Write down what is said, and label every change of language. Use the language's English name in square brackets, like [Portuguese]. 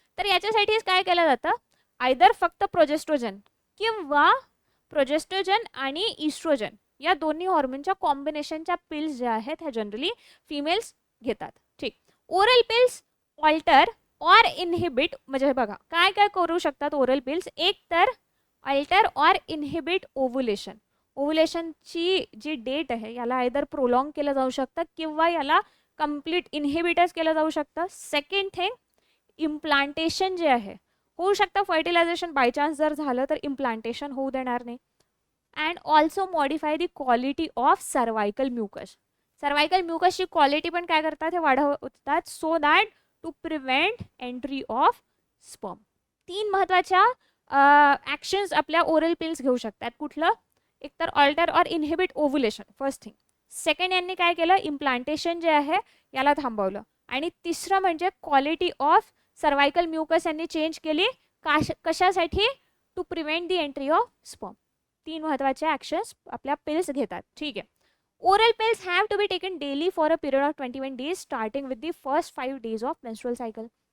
[Marathi] तर याच्यासाठीच काय केलं जातं? आयदर फक्त प्रोजेस्ट्रोजन किंवा प्रोजेस्ट्रोजन आणि इस्ट्रोजन या दोन्ही हॉर्मोनच्या कॉम्बिनेशनच्या पिल्स ज्या आहेत ह्या जनरली फिमेल्स घेतात. ठीक. ओरल पिल्स ऑल्टर और इनहिबिट, म्हणजे बघा काय काय करू शकतात ओरल पिल्स? एक तर अल्टर और इनहिबिट ओव्हुलेशन. ओव्हुलेशनची जी डेट आहे याला आयदर प्रोलॉंग केलं जाऊ शकतं किंवा याला कंप्लीट इनहिबिटच केलं जाऊ शकतं. [English] second thing [Marathi] इम्प्लांटेशन जे आहे होऊ शकतं. फर्टिलायझेशन बाय चान्स जर झालं तर इम्प्लांटेशन होऊ देणार नाही. [English] And also modify the quality of cervical mucus. [Marathi] Cervical म्युकसची quality पण काय करतात? हे वाढवतात [English] So that to prevent entry of sperm. [Marathi] 3 महत्त्वाच्या ॲक्शन्स आपल्या ओरल पिल्स घेऊ शकतात. कुठलं? एकतर ऑल्टर और inhibit ovulation, [English] First thing. [Marathi] Second यांनी काय केलं? इम्प्लांटेशन जे आहे याला थांबवलं. आणि तिसरं म्हणजे क्वालिटी ऑफ सर्वाइकल म्युकस यांनी चेंज केली. कशासाठी? [English] To prevent the entry of sperm. [Marathi] 3 महत्त्वाचे ॲक्शन्स आपल्या पिल्स घेतात. ठीक आहे. [English] Oral pills have to be taken daily for a period of 21 days starting with the first 5 days of menstrual cycle.